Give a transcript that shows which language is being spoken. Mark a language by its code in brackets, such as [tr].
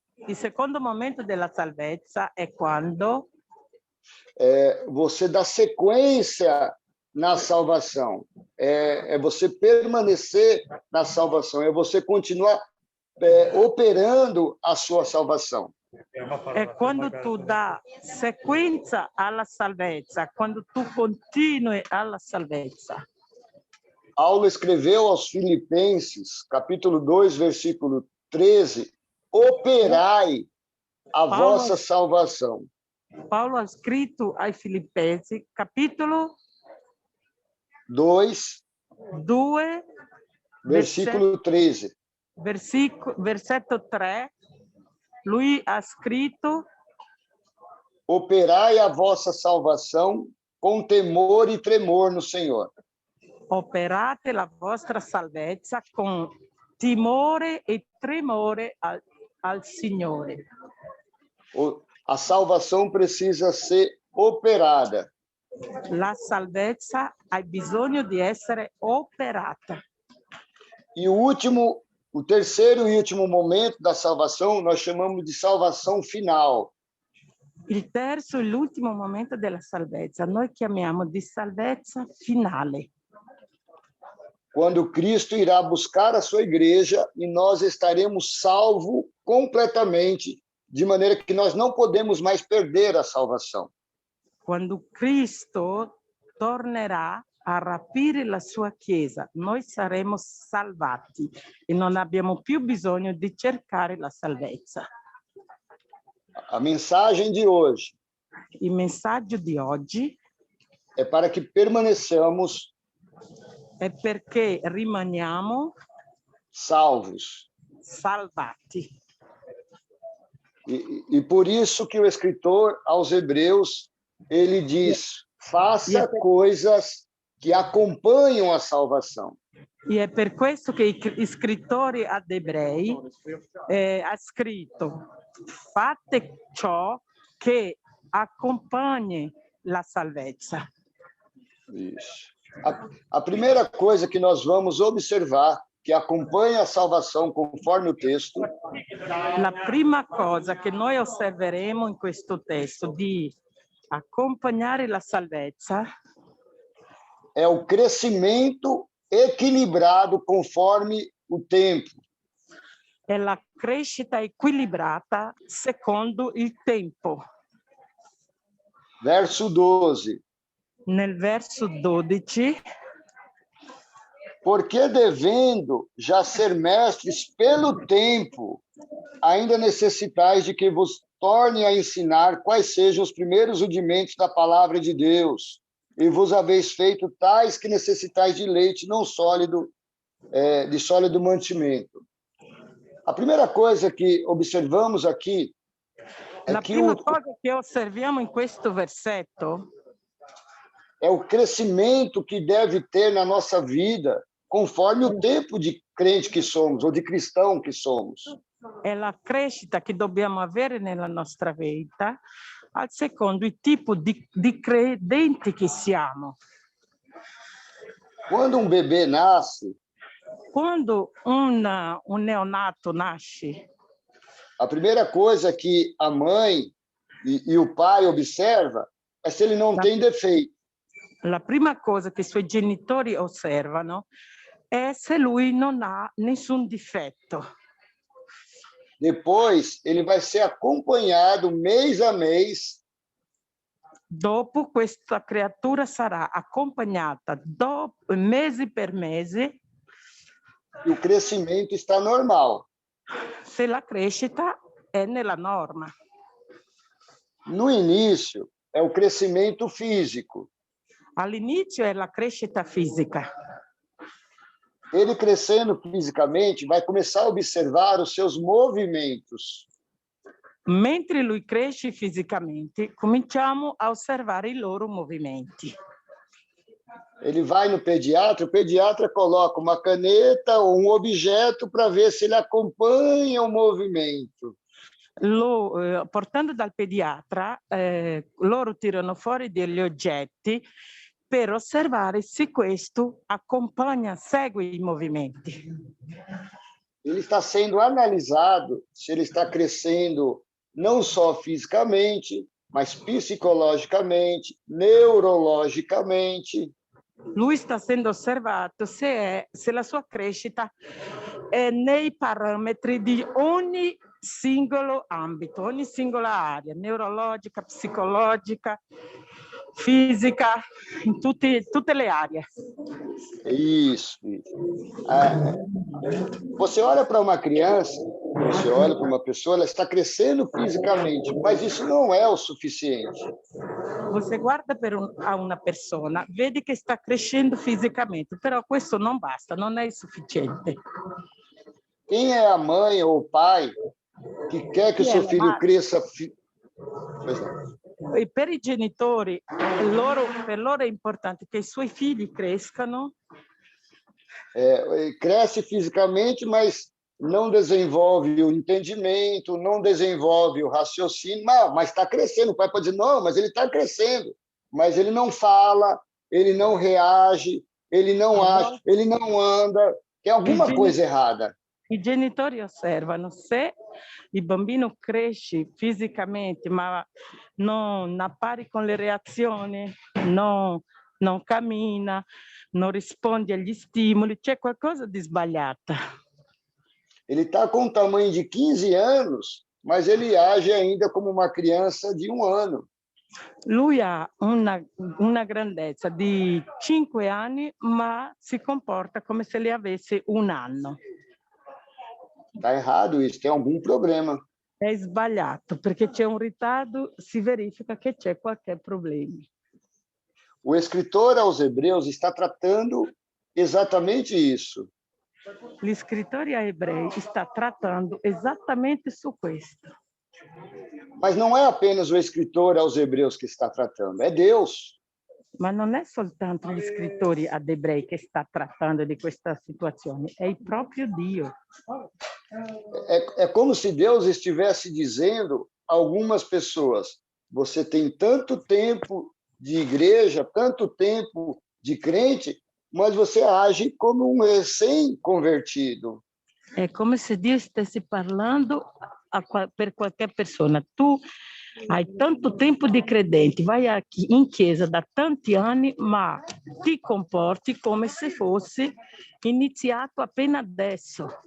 [it] Il secondo momento della salvezza è quando [pt] você dá sequência na salvação, é você permanecer na salvação, é você continuar operando a sua salvação. [it] È quando tu dà sequenza alla salvezza, quando tu continui alla salvezza. [pt] Paulo escreveu aos Filipenses, capítulo 2, versículo 13, operai a vossa salvação. [it] Paulo ha scritto ai Filippesi, capitolo [pt] 2, versículo 13. [it] Versetto 3, lui ha scritto: [pt] operai a vossa salvação com temor e tremor no Senhor. [it] Operate la vostra salvezza con timore e tremore al Signore. [pt] A salvação precisa ser operada. [it] La salvezza ha bisogno di essere operata. [pt] E o terceiro e último momento da salvação, nós chamamos de salvação final. [it] Il terzo e l'ultimo momento della salvezza, noi chiamiamo di salvezza finale. [pt] Quando Cristo irá buscar a sua igreja e nós estaremos salvos completamente, de maneira que nós não podemos mais perder a salvação. [it] Quando Cristo tornerà a rapire la sua Chiesa, noi saremo salvati e non abbiamo più bisogno di cercare la salvezza. [pt] A mensagem de hoje [it] Il messaggio di oggi [pt] é para que permaneçamos [it] è perché rimaniamo [pt] salvos. [it] salvati. [pt] E por isso que o escritor aos Hebreus, ele diz: faça coisas que acompanham a salvação. [it] E è per questo che i scrittori ad Ebrei ha scritto: fate ciò che accompagni la salvezza. [pt] Isso. A primeira coisa que nós vamos observar, que acompanha a salvação conforme o texto, [it] La prima cosa che noi osserveremo in questo testo di accompagnare la salvezza [pt] é o crescimento equilibrado conforme o tempo. [it] è la crescita equilibrata secondo il tempo. [pt] Verso 12. [it] Nel verso 12, [pt] porque devendo já ser mestres pelo tempo, ainda necessitais de que vos torne a ensinar quais sejam os primeiros rudimentos da palavra de Deus, e vos haveis feito tais que necessitais de leite não sólido, de sólido mantimento. A primeira coisa que observamos aqui é [it] la [pt] que [it] prima cosa che osserviamo in questo versetto [pt] é o crescimento que deve ter na nossa vida, conforme o tempo de crente que somos, ou de cristão que somos. [it] è la crescita che dobbiamo avere nella nostra vita, al secondo il tipo di credenti che siamo. [pt] Quando um bebê nasce, [it] Quando un neonato nasce, [pt] a primeira coisa que a mãe e o pai observa é se ele não tem defeito. [it] la prima cosa che i suoi genitori osservano è se lui non ha nessun difetto. [pt] Depois, ele vai ser acompanhado mês a mês [it] Dopo questa creatura sarà accompagnata mese per mese [pt] e o crescimento está normal. [it] se la crescita è nella norma. [pt] No início, é o crescimento físico. [it] All'inizio è la crescita fisica. [pt] Ele crescendo fisicamente vai começar a observar os seus movimentos. [it] Mentre lui cresce fisicamente, cominciamo a osservare i loro movimenti. [pt] Ele vai no pediatra, o pediatra coloca uma caneta ou um objeto para ver se ele acompanha o movimento. [it] Portando dal pediatra, loro tirano fuori degli oggetti per osservare se questo segue i movimenti. [pt] Ele está sendo analisado se ele está crescendo não só fisicamente, mas psicologicamente, neurologicamente. [it] Lui sta essendo osservato se la sua crescita è nei parametri di ogni singolo ambito, ogni singola area, neurologica, psicologica, fisica, in tutte le aree. [pt] Isso. Você olha para uma criança, você olha para uma pessoa, ela está crescendo fisicamente, mas isso não é o suficiente. Você [it] guarda a una persona, vedi che sta crescendo fisicamente, però questo non basta, non è sufficiente. [pt] Quem é a mãe ou o pai que quer que o seu filho cresça? [it] E per i genitori, per loro è importante che i suoi figli crescano. [pt] Cresce fisicamente, mas não desenvolve o entendimento, não desenvolve o raciocínio, mas está crescendo. O pai pode dizer, não, mas ele está crescendo. Mas ele não fala, ele não reage, ele não age, ele não anda. Tem alguma coisa errada. [it] I genitori osservano se il bambino cresce fisicamente, ma non appare con le reazioni, non cammina, non risponde agli stimoli, c'è qualcosa di sbagliato. [pt] Ele está com o tamanho de 15 anos, mas ele age ainda como uma criança de 1 ano. [it] Lui ha una grandezza di 5 anni, ma si comporta come se le avesse 1 anno. [pt] Está errado isso, tem algum problema. [it] È sbagliato, perché c'è un ritardo, si verifica che c'è qualche problema. [pt] O escritor aos Hebreus está tratando exatamente isso. [it] L'escrittore a Ebrei sta trattando esattamente su questo. [pt] Mas não é apenas o escritor aos Hebreus que está tratando, é Deus. [it] Ma non è soltanto gli scrittori ad Ebrei che sta trattando di questa situazione, è il proprio Dio. [pt] É como se Deus estivesse dizendo a algumas pessoas: você tem tanto tempo de igreja, tanto tempo de crente, mas você age como um recém-convertido. [it] È come se Dio stesse parlando per qualche persona. Tu hai tanto tempo di credente, vai in chiesa da tanti anni, ma ti comporti come se fosse iniziato appena adesso.